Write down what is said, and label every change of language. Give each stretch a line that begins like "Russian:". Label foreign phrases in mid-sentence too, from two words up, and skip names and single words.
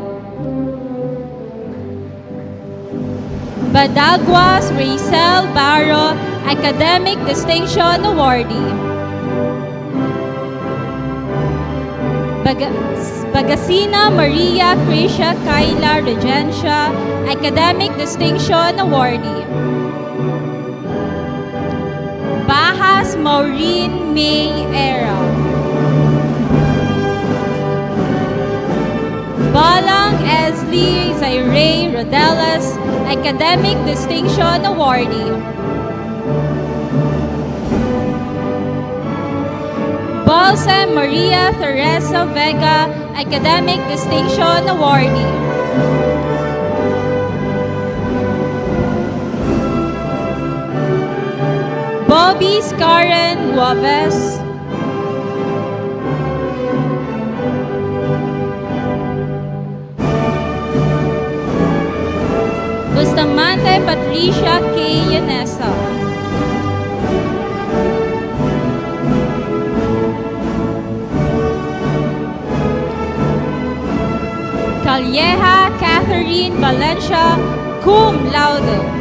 English: Badaguas Racel Barro, Academic Distinction Awardee. Bagasina Maria Crisha Kyla Regencia, Academic Distinction Awardee. Bahas Maureen May Era. Balang Esli Zaire Rodelas, Academic Distinction Awardee. Balsam Maria Teresa Vega, Academic Distinction Awardee. Bobby Karen Guaves. Bustamante Patricia K. Yanesa. Calleja Catherine Valencia,
Latin: cum laude.